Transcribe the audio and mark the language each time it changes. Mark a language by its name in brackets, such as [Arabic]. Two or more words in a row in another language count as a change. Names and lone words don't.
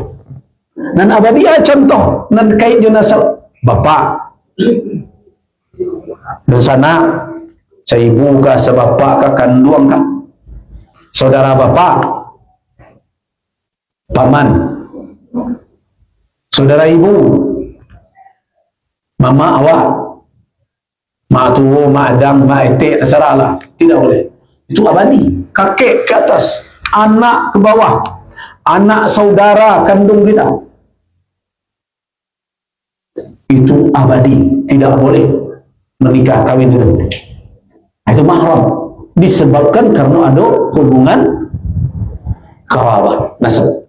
[Indonesian] Nan abadi contoh, nan kait jenazah bapak dan sana seibu kah, sebapak kah, kandung kah, saudara bapak, paman, saudara ibu, mama awak, [Minangkabau] mak tua, mak adang, mak etek, [Indonesian] terserahlah. Tidak boleh. Itu abadi. Kakek ke atas, anak ke bawah, anak saudara kandung kita, itu abadi, tidak boleh menikah kawin itu. Itu mahram, disebabkan karena ada hubungan kerabat nasab.